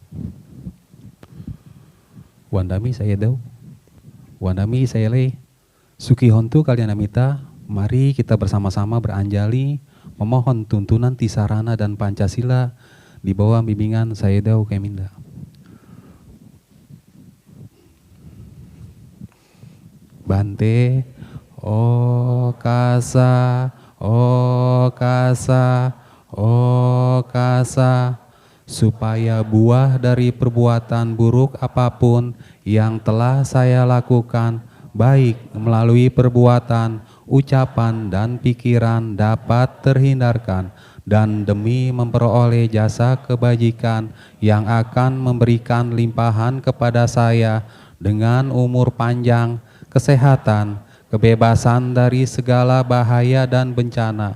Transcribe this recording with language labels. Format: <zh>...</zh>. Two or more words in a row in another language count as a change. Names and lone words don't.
<pi>Wandami Sayadaw, Wandami Sayale, Sukihontu Kalyanamita,</pi> <id>mari kita bersama-sama beranjali memohon tuntunan Tisarana dan Pancasila di bawah bimbingan Sayadaw Keminda.</id> <pi>Bante, okasa, okasa, okasa,</pi> <id>supaya buah dari perbuatan buruk apapun yang telah saya lakukan, baik melalui perbuatan, ucapan, dan pikiran dapat terhindarkan, dan demi memperoleh jasa kebajikan yang akan memberikan limpahan kepada saya dengan umur panjang, kesehatan, kebebasan dari segala bahaya dan bencana.</id>